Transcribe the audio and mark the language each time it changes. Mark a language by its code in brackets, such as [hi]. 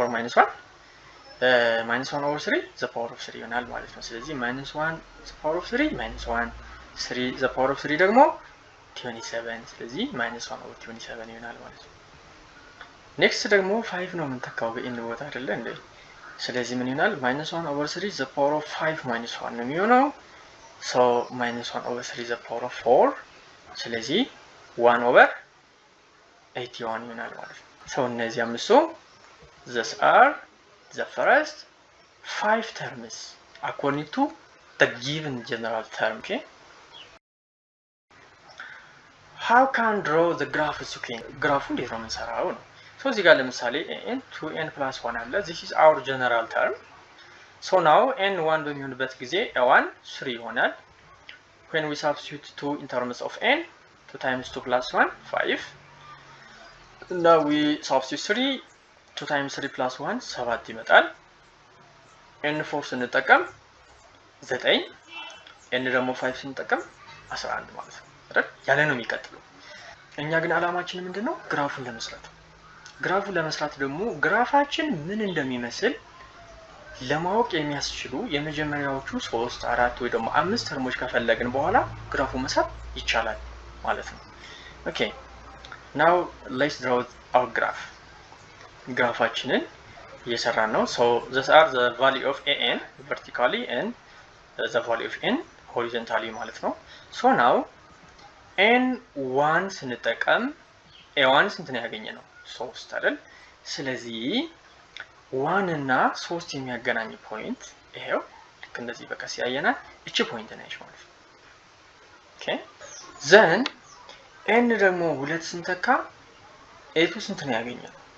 [am] 4 - 1 -1/3 the power of 3 ይሆናል ማለት ነው። ስለዚህ -1 the power of 3 - 1 3 the power of 3 ደግሞ 27 ስለዚህ -1/27 ይሆናል ማለት ነው። ኔክስት ደግሞ 5 ነው የምንተካው በn ቦታ አይደለ እንዴ? ስለዚህ ምን ይሆናል? [en] -1/3 the power of 5 - 1 [am] ነው የሚሆነው። [en] ሶ -1/3 the power of 4 [am] ስለዚህ 1/81 ይሆናል ማለት ነው። ሶ እነዚህ አምስቱ [en] these are the first 5 terms according to the given general term. okay how can draw the graph sequence? [am] ግራፉ እንዴት ነው የምንሰራው ነው። ሶ እዚህ ጋር ለምሳሌ n 2n + 1 አለ። [en] this is our general term. so now n1 [am] በሚሆንበት ጊዜ a1 3 ይሆናል። [en] when we substitute 2 in terms of n 2 times 2 + 1 5 now we substitute 3 2 times 3 + 1 7 ይመጣል። [am] n4 ስንጠቀም 9 n ደግሞ 5 ስንጠቀም 11 ማለት ነው አይደል? ያለ ነው የሚቀጥለው። እኛ ግን አላማችን ምንድነው? ግራፉን ለመስራት። ግራፉን ለመስራት ደግሞ ግራፋችን ምን እንደሚመስል ለማወቅ የሚያስችሉ የመጀመሪያዎቹ 3 4 ወይ ደግሞ 5 ተርሞች ከፈለግን በኋላ ግራፉን መስራት ይቻላል ማለት ነው። ኦኬ [en] now let's draw our graph. [am] ግራፋችንን እየሰራን ነው። [en] so these are the value of an vertically and the value of n horizontally ማለት ነው። so now n1 [am] ስንጠቀም a1 ስንት ነው ያገኘነው? 3 አይደል? ስለዚህ 1 እና 3 የሚያገናኝ ፖይንት ይሄው ልክ እንደዚህ በቃ ሲያየናል እቺ ፖይንት ነች ማለት ነው። ኦኬ then n ደግሞ 2 ስንተካ a2 ስንት ነው ያገኘነው?